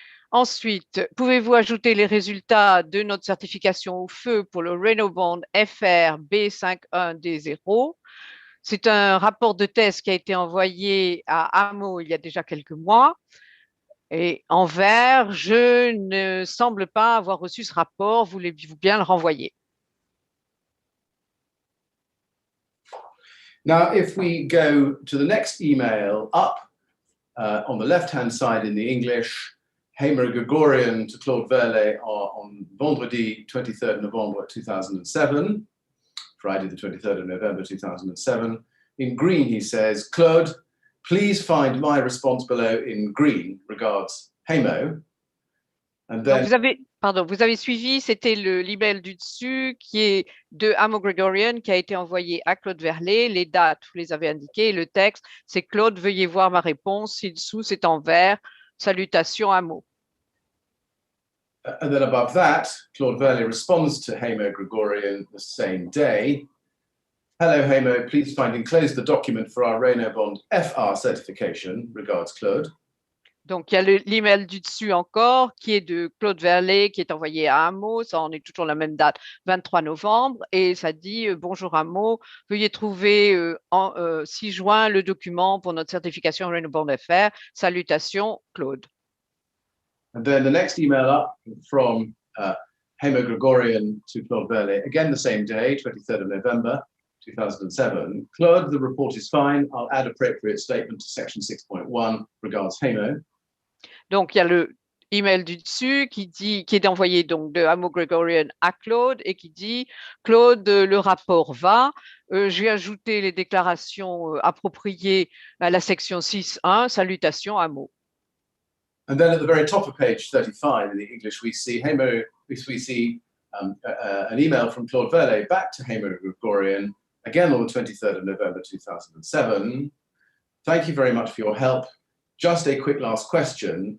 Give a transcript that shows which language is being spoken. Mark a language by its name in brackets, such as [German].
[French] Ensuite, pouvez-vous ajouter les résultats de notre certification au feu pour le Reynobond FR B51D0? C'est un rapport de test qui a été envoyé à Hamo il y a déjà quelques mois. Et en vert, je ne semble pas avoir reçu ce rapport. Voulez-vous bien le renvoyer? [English] Now, if we go to the next email up on the left-hand side in the English, Hamo Gregorian to Claude Verlet on [French] vendredi [English] 23rd November 2007, Friday the 23rd of November 2007. In green, he says, "Claude, please find my response below in green. Regards, Hamo." And then, [French] vous avez suivi, c'était le libelle du dessus qui est de Hamo Gregorian qui a été envoyé à Claude Verlet. Les dates, vous les avez indiquées. Le texte, c'est Claude, veuillez voir ma réponse. Ci-dessous, c'est en vert. Salutations, Hamo. [English] And then above that, Claude Verlet responds to Hamo Gregorian the same day. "Hello, Hamo, please find enclosed the document for our Reynobond FR certification. Regards, Claude." [French] Donc, il y a l'email du dessus encore, qui est de Claude Verlet, qui est envoyé à Amo. Ça, on est toujours la même date, 23 novembre. Et ça dit bonjour Amo, veuillez trouver en 6 juin le document pour notre certification Renewable FR. Salutations, Claude. [English] And then the next email up from Hemo Gregorian to Claude Verlet, again the same day, 23rd of November 2007. Claude, the report is fine. I'll add appropriate statement to section 6.1. Regards, Hemo. [French] Donc, il y a le email du dessus qui est envoyé donc de Hemo Gregorian à Claude et qui dit Claude, le rapport va. J'ai ajouté les déclarations appropriées à la section 6.1. Salutations, Hemo. [English] And then at the very top of page 35 in the English, we see Hemo. We see an email from Claude Verlet back to Hemo Gregorian, again on the 23rd of November 2007. Thank you very much for your help. Just a quick last question.